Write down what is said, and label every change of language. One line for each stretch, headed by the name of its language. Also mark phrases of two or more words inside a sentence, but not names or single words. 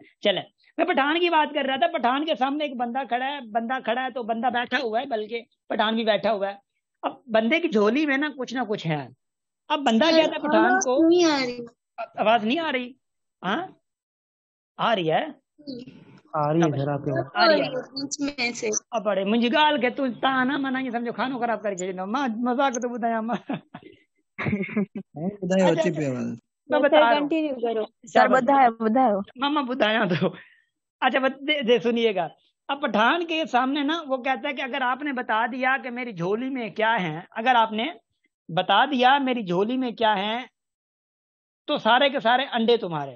Hindi: चले मैं पठान की बात कर रहा था, पठान के सामने एक बंदा खड़ा है तो बंदा बैठा हुआ है, बल्कि पठान भी बैठा हुआ है। अब बंदे की झोली में ना कुछ है। अब बंदा कहता है पठान को, नहीं आ रही। आवाज नहीं आ रही, हाँ आ रही है, आ रही है सर आपकी आवाज। आ रही है। बीच में से
Sindhi: अब बड़े मुंहिंजी ॻाल्हि के तू ताना मना ये समझो खानो खराब करके छॾींदो, मां मज़ाक तो ॿुधायां मां। ॿुधायो
Hindi: अच्छा
Sindhi: अचे
Hindi: अच्छा
Sindhi: पई आवाज़।
Hindi: मैं सर बता रहा हूँ, कंटिन्यू करो।
Sindhi: सर बुधायो।
Hindi: मामा बताया तो। अच्छा दे सुनिएगा। अब पठान के सामने ना वो कहता है कि अगर आपने बता दिया कि मेरी झोली में क्या है, अगर आपने बता दिया मेरी झोली में क्या है, तो सारे के सारे अंडे तुम्हारे।